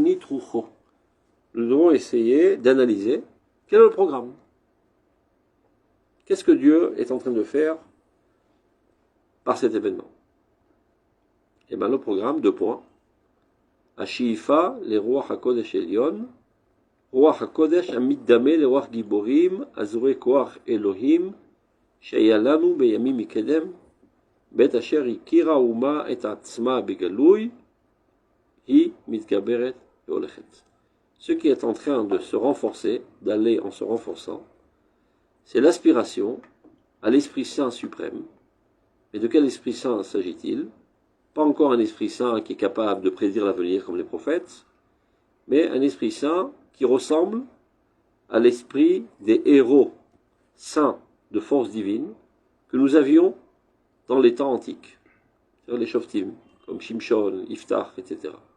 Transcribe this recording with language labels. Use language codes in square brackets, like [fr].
[fr] Nous devons essayer d'analyser quel est le programme. Qu'est-ce que Dieu est en train de faire par cet événement? Eh bien, le programme, 2 points. [he] השאיפה לרוח הקודש עליון, רוח הקודש המתדמה לרוח גיבורים, אזורי כוח אלוהים, שהיה לנו בימים מקדם, בעת אשר הכירה האומה את עצמה בגלוי, היא מתגברת והולכת. [fr] Ce qui est en train de se renforcer, d'aller en se renforçant, c'est l'aspiration à l'Esprit Saint suprême. Mais de quel Esprit Saint s'agit-il? Pas encore un Esprit Saint qui est capable de prédire l'avenir comme les prophètes, mais un Esprit Saint qui ressemble à l'esprit des héros saints de force divine que nous avions dans les temps antiques, c'est-à-dire les Shoftim, comme Shimshon, Iftach, etc.